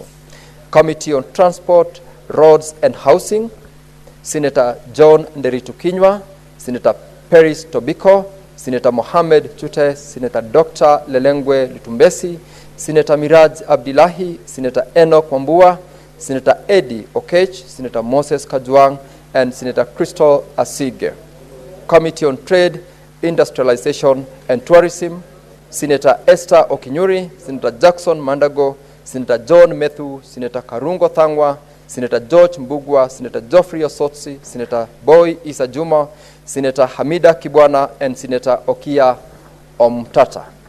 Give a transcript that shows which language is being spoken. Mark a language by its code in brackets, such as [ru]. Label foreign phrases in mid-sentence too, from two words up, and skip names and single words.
[en] Committee on Transport, Roads and Housing, Senator John Nderitu Kinywa, Senator Peris Tobiko, Senator Mohamed Chute, Senator Dr. Lelengwe Lutumbesi, Senator Miraj Abdullahi, Senator Enoch Wambua, Senator Eddie Okech, Senator Moses Kajwang, and Senator Crystal Asige. Committee on Trade, Industrialization and Tourism, Senator Esther Okinyuri, Senator Jackson Mandago, Senator John Methu, Senator Karungo Thangwa, Senator George Mbugwa, Senator Geoffrey Osotsi, Senator Boy Isa Juma, Senator Hamida Kibwana, and Senator Okia Omtata.